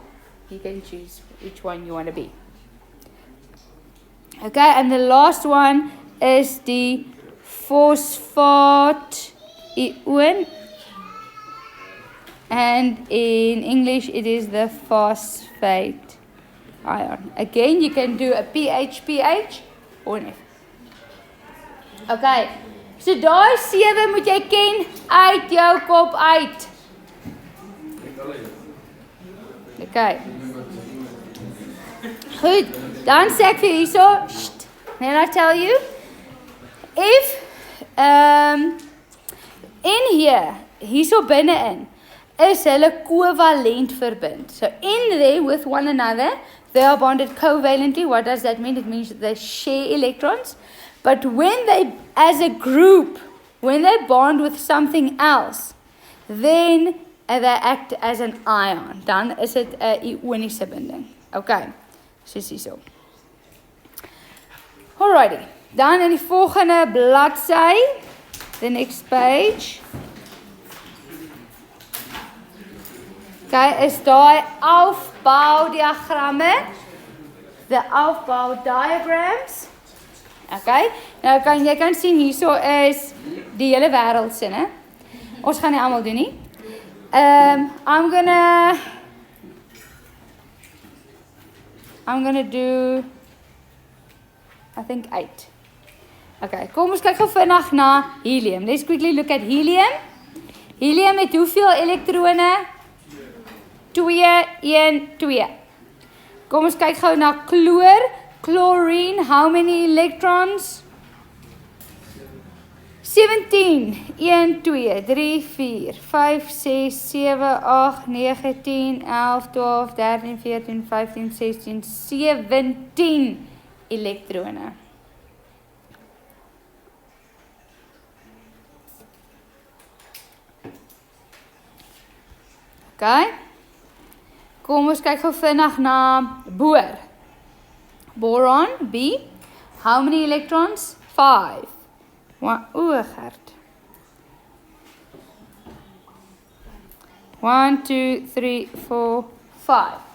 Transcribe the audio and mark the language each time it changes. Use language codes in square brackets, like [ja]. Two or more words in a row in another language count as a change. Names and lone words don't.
[en] You can choose which one you want to be. Okay, and the last one is the phosphate ion. And in English, it is the phosphate ion. Again, you can do a PH or an F. [af] Okay, so daai 7 moet jy ken uit jou kop uit. Okay. Goed, dan sê ek vir hierso, [en] then I tell you, if in here, [af] hierso binne-in, is hulle covalent verbind. [en] So in there with one another, they are bonded covalently. What does that mean? It means they share electrons. But when they, as a group, when they bond with something else, then they act as an ion. [af] Dan is dit 'n ioniese binding. Okay, soos hierso. Alrighty, dan in die volgende bladsy, [en] the next page. [af] Okay, is daai afboudiagramme, [en] the Aufbau diagrams. [af] Okay, nou jy kan sien hierso is die hele wêreld se, né? Ons gaan nie almal doen nie. [en] I'm gonna do I think 8. [af] Okay, kom ons kyk gou vinnig na helium. [en] Let's quickly look at helium. [af] Helium het hoeveel elektrone? 2, 1, 2. Kom ons kyk gou na chloor. [en] Chlorine, how many electrons? 17. 1, 2, 3, 4, 5, 6, 7, 8, 9, 10, 11, 12, 13, 14, 15, 16, 17 elektrone. Okay. [af] Kom ons kyk gou vinnig na boor. [en] Boron, B. How many electrons? 5. Gert. 1, 2, 3, 4, 5.